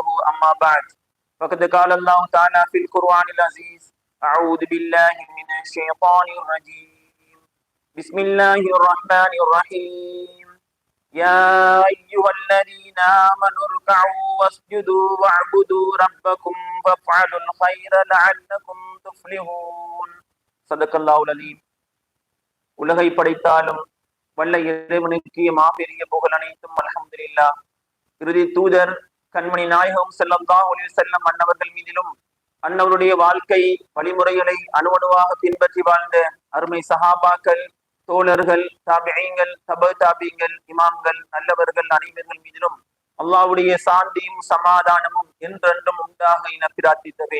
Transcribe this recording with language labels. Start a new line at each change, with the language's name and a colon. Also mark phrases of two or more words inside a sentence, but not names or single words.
Arabic: أما بعد فقد قال الله تعالى في القرآن العزيز: أعوذ بالله من الشيطان الرجيم. بسم الله الرحمن الرحيم. يا أيها الذين آمنوا اركعوا واسجدوا واعبدوا ربكم وافعلوا الخير لعلكم تفلحون. صدق الله العليم.
Tamil: உலகை படைத்தாலும் வல்ல இறைவனுக்கு மாபெரிய புகழ் அனைத்தும் அல்ஹம்துலில்லாஹ். இறுதி தூதர் கண்மணி நாயகம்
Arabic: صلى الله عليه وسلم
Tamil: அன்னவர்கள் மீதிலும் அன்னவருடைய வாழ்க்கை வழிமுறைகளை அணுவணுவாக பின்பற்றி வாழ்ந்த அருமை சஹாபாக்கள், தோழர்கள், தாபிஈங்கள், தப தாபிங்கள், இமாம்கள், நல்லவர்கள் அனைவர்கள் மீதிலும் அல்லாஹ்வுடைய சாந்தியும் சமாதானமும் என்றென்றும் உண்டாக என பிரார்த்தித்தவே.